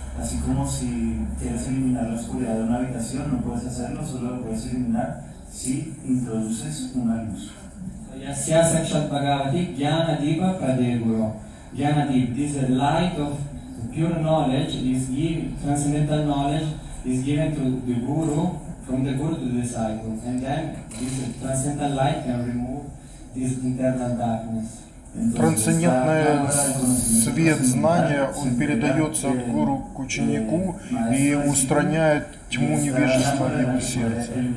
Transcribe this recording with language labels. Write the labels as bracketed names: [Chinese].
[Spanish] Así como si quieres eliminar la oscuridad de una habitación, no puedes hacerlo, solo lo puedes eliminar si introduces una luz. [Sanskrit] Yasya Sakshat Bhagavati Jnana Dipa Pradeguro. [English] Jnana Deep, this light of pure knowledge is given, transcendental knowledge is given to the Guru, from the Guru to the disciple. And then this transcendental light can remove this internal darkness. [Russian] Трансцендентный свет знания, он передается от гуру к ученику и устраняет тьму невежества в его сердце.